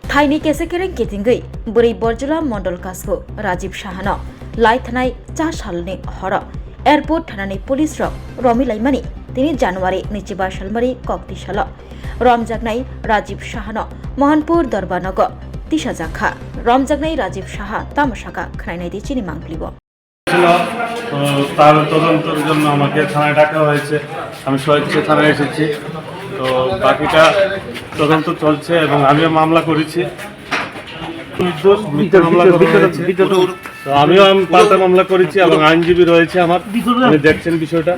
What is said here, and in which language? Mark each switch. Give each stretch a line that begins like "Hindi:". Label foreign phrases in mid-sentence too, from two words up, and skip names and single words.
Kok Borok: थाइनि केसेकेरे गेदिंगै बोरै बरजुला मंडल कासबो राजीव साहानो लाई थानाय 4 सालनि हर एयरपोर्ट थानानै पुलिस रक रमिलाइमानि 3 जानुवारि 2022 सालमारि कक्ति साल रमजागनाय राजीव साहानो मोहनपुर दरबारनग तिसा जाखा रमजागनाय राजीव साहा तामसाका खनायनाय दिचिनि मांगलिब
Bangla: তার তদন্তের জন্য আমাকে থানায় ডাকা হয়েছে। আমি স্বেচ্ছা থানায় এসেছি। তো বাকিটা তদন্ত চলছে এবং আমিও মামলা করেছি। আমিও পাল্টা মামলা করেছি এবং আইনজীবী রয়েছে আমার, আপনি দেখছেন বিষয়টা।